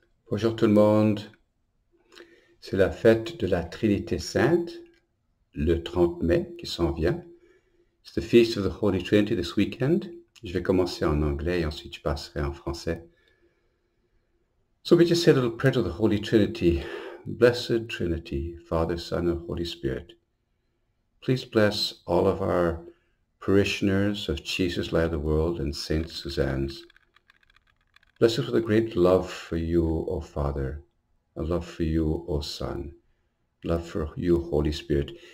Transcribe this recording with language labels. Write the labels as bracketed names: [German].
[French] Bonjour tout le monde, c'est la fête de la Trinité Sainte, le 30 mai qui s'en vient. [English] It's the Feast of the Holy Trinity this weekend. [French] Je vais commencer en anglais et ensuite je passerai en français. [English] So we just say a little prayer to the Holy Trinity. Blessed Trinity, Father, Son, and Holy Spirit, please bless all of our parishioners of Jesus Light of the World and Saint Suzanne's. Bless us with a great love for you, O Father, a love for you, O Son, love for you, Holy Spirit.